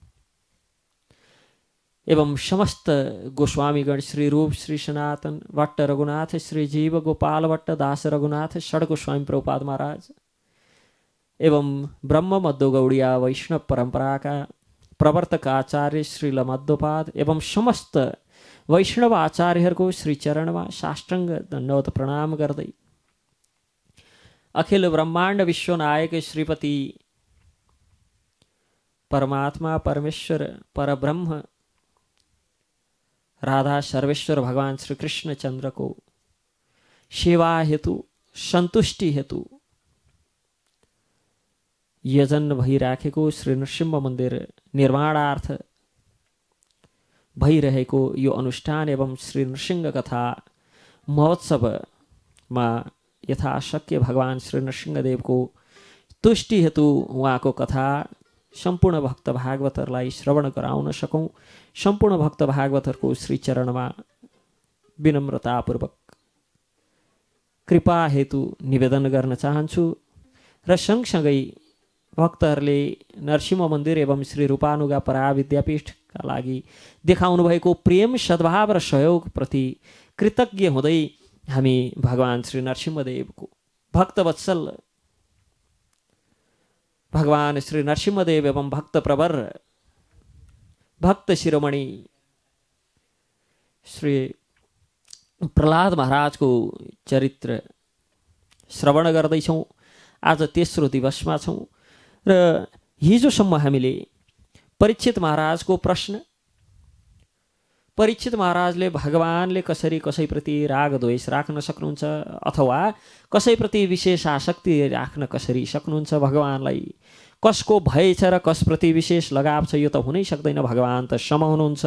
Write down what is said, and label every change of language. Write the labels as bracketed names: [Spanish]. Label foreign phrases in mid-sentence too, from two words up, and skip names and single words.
[Nepali] एवं समस्त गोस्वामीगण श्री रूप श्री सनातन भट्ट रघुनाथ श्री जीव गोपाल भट्ट दास रघुनाथ षड गोस्वामी प्रभुपाद महाराज एवं ब्रह्म मध्व गौड़िया वैष्णव परंपरा का प्रवर्तक आचार्य श्रील मध्वपाद एवं समस्त वैष्णव आचार्यहरूको श्री चरणमा साष्टांग दण्डवत प्रणाम गर्दै अखिल ब्रह्मांड विश्वनायक श्रीपति परमात्मा परमेश्वर परब्रह्म राधा सर्वेश्वर भगवान श्री कृष्ण चंद्र को सेवा हेतु संतुष्टि हेतु यजन भइराखेको श्री नृसिंह मन्दिर निर्माणार्थ भइरहेको यो अनुष्ठान एवं श्री नृसिंह कथा महोत्सवमा यथाशक्य भगवान श्री नृसिंहदेवको तुष्टि हेतु उहाँको कथा सम्पूर्ण भक्त भागवतहरूलाई श्रवण गराउन सकौं, सम्पूर्ण भक्त भागवतहरूको श्री चरणमा विनम्रतापूर्वक कृपा हेतु निवेदन गर्न चाहन्छु र सँगसँगै भक्तहरूले नरसिंह मन्दिर एवं श्री रूपानुगा परा विद्यापीठका लागि देखाउनु भएको प्रेम सद्भाव र सहयोगप्रति कृतज्ञ हुँदै हामी भगवान श्री नरसिंहदेवको भक्तवत्सल भगवान श्री नरसिंहदेव एवं भक्त प्रवर भक्त शिरोमणि श्री प्रहलाद महाराजको चरित्र श्रवण गर्दैछौँ। आज तेस्रो दिवसमा छौँ र हिजोसम्म हामीले परीक्षित महाराजको प्रश्न, परीक्षित महाराजले भगवानले कसरी कसैप्रति राग द्वेष राख्न सक्नुहुन्छ अथवा कसैप्रति विशेष आसक्ति राख्न कसरी सक्नुहुन्छ, भगवानलाई कसको भय छ र कसप्रति विशेष लगाव छ यो त हुनै सक्दैन, भगवान त सम हुनुहुन्छ।